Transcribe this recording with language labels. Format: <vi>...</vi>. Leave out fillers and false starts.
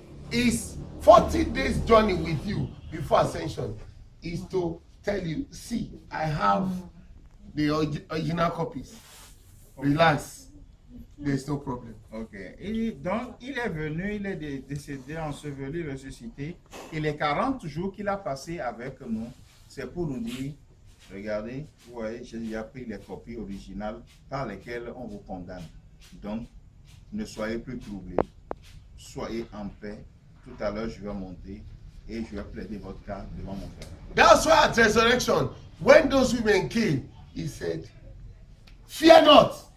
<en>His 40 days journey with you before ascension is to tell you, see, I have the original copies. Relax. There's no problem. Ok.</en> <fr>Et donc, il est venu, il est décédé, enseveli, ressuscité. Et les 40 jours qu'il a passé avec nous, c'est pour nous dire, regardez, vous voyez, j'ai déjà pris les copies originales par lesquelles on vous condamne. Donc, ne soyez plus troublés. Soyez en paix. Tout à l'heure, je vais monter et je vais plaider votre cas devant mon Père.</fr> <en>That's why at resurrection, when those women came, he said, fear not.</en>